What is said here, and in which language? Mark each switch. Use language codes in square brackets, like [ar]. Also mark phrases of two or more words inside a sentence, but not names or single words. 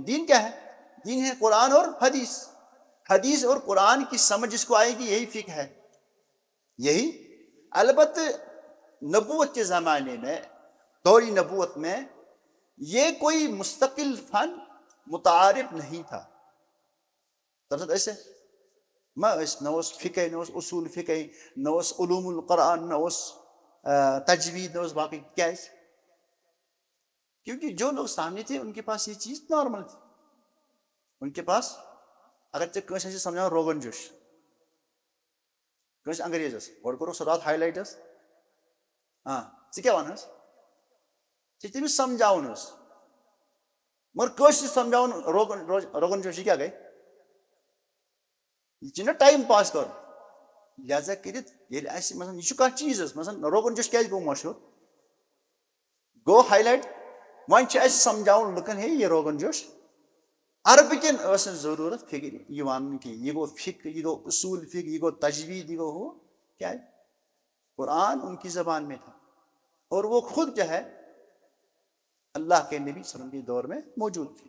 [ur] دین کیا ہے، دین ہے قرآن اور حدیث. حدیث اور قرآن کی سمجھ جس کو آئے گی یہی فقہ ہے. یہی البتہ نبوت کے زمانے میں، دوری نبوت میں، یہ کوئی مستقل فن متعارف نہیں تھا. [ks] دراصل ایسے نہ اوس فقہ، نہ اوس اصول فقہ، نہ اوس علوم القرآن، نہ اوس تجوید، نہ اوس باقی. کیازِ؟ [ur] کیونکہ جو لوگ سامنے تھے ان کے پاس یہ چیز نارمل تھی. ان کے پاس اگر [ks] ژےٚ کٲنٛسہِ آسہِ سمجھاوُن روغن جوش، کٲنٛسہِ انگریزس گۄڈٕ کوٚرُکھ سُہ راتھ ہاے لایٹ حظ، ژٕ کیٛاہ وَنہٕ حظ؟ ژےٚ چھِ تٔمِس سمجھاوُن حظ. مگر کٲشرِس سمجھاوُن روغن جوش، یہِ کیٛاہ گٔے؟ [ur] یہ نا ٹائم پاس کر. [ks] لہذا کٔرِتھ ییٚلہِ اَسہِ مثلاً یہِ چھُ کانٛہہ چیٖز حظ، مثلاً روغن جوش کیٛازِ گوٚو مشہوٗر؟ گوٚو ہاے لایٹ. وۄنۍ چھُ اَسہِ سمجھاوُن لُکن [ur] ہے یہ [ks] روغن جوش. عربہٕ کٮ۪ن ٲس نہٕ ضروٗرت فکر یہِ وَنُن کینٛہہ. یہِ گوٚو فقہ، یہِ گوٚو اصوٗل فقہ، یہِ گوٚو تجوید، یہ گوٚو ہُہ. کیٛازِ؟ [ur] قرآن ان کی زبان میں تھا اور وہ خود جو ہے اللہ کے نبی صلی اللہ علیہ وسلم کے دور میں موجود تھی.